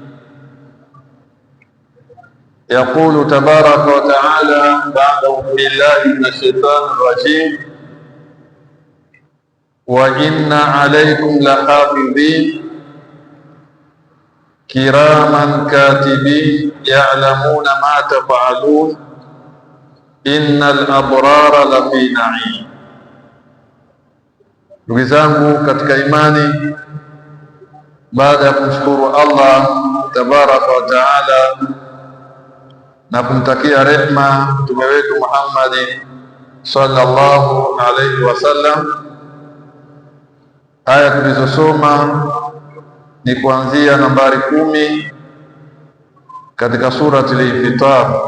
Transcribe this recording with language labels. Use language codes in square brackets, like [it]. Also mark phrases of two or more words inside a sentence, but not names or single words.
[ar] يقول تبارك وتعالى بعد بالله من الشيطان الرجيم: وإن عليكم لحافظين كراما كاتبين يعلمون ما تفعلون إن الأبرار لفي نعيم. [sw] Ndugu zangu katika imani, baada ya kumshukuru Allah [ar] تبارك وتعالى [sw] na kumtakia rehma mtume wetu Muhammad [ar] صلى الله عليه وسلم, [sw] aya tulizosoma ni kuanzia nambari 10 katika surati al-Infitar.